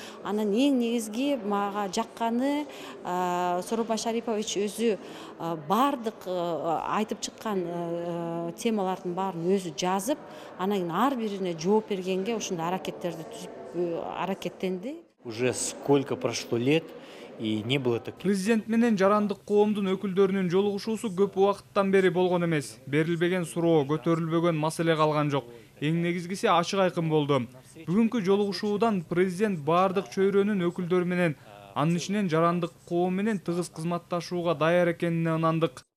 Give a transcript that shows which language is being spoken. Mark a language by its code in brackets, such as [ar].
[ky] Анан эң негизги мага жакканы Сооронбай Шарипович өзү бардык айтып чыккан темалардын баарын өзү жазып, анан ар бирине жооп бергенге ошондой аракеттерди түзүп аракеттенди. [ru] Уже сколько прошло лет, и не было таких. [ky] Президент менен жарандык коомдун өкүлдөрүнүн жолугушуусу көп убакыттан бери болгон эмес. Берилбеген суроо, көтөрүлбөгөн маселе калган жок. Эң негизгиси ачык айкын болду. Бүгүнкү жолугушуудан президент бардык чөйрөнүн өкүлдөрү менен, анын ичинен жарандык коом менен тыгыз кызматташууга даяр экенине ынандык.